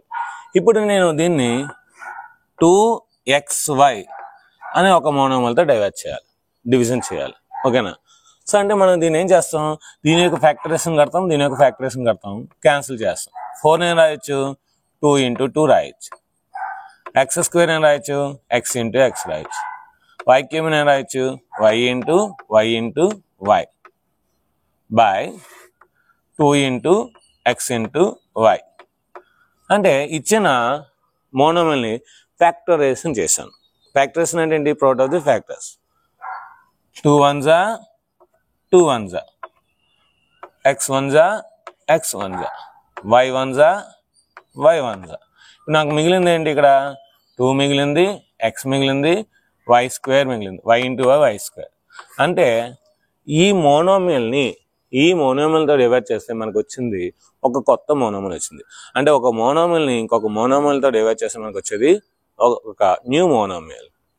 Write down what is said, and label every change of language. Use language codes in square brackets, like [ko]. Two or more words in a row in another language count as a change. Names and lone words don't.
[te] ఇప్పుడు నేను దీన్ని 2xy అని ఒక మోనోమియల్తో డివిజన్ చేయాలి. ఓకేనా? సో అంటే మనం దీన్ని ఏం చేస్తాం, దీని యొక్క ఫ్యాక్టరైజేషన్ కడతాం, దీని యొక్క ఫ్యాక్టరైజేషన్ కడతాం, క్యాన్సిల్ చేస్తాం. 4 నేను రాయొచ్చు, 2 × 2 రాయొచ్చు. x² నేను రాయొచ్చు, x × x రాయొచ్చు. y³ నేను రాయొచ్చు, y × y బై 2 × x × y. అంటే ఇచ్చిన మోనోమియల్ని ఫ్యాక్టరైజేషన్ చేశాను. ఫ్యాక్టరైజేషన్ అంటే ఏంటి? [en] product of the factors. [te] 2 1s 2 1s, x 1s x 1s, y 1s y 1s. నాకు మిగిలింది ఏంటి? ఇక్కడ 2 మిగిలింది, x మిగిలింది, y² మిగిలింది, y × y². అంటే ఈ మోనోమియల్తో డివైడ్ చేస్తే మనకు వచ్చింది ఒక కొత్త మోనోమియల్ వచ్చింది. అంటే ఒక మోనోమియల్ని ఇంకొక మోనోమియల్తో డివైడ్ చేస్తే మనకు వచ్చేది ఒక [en] new monomial.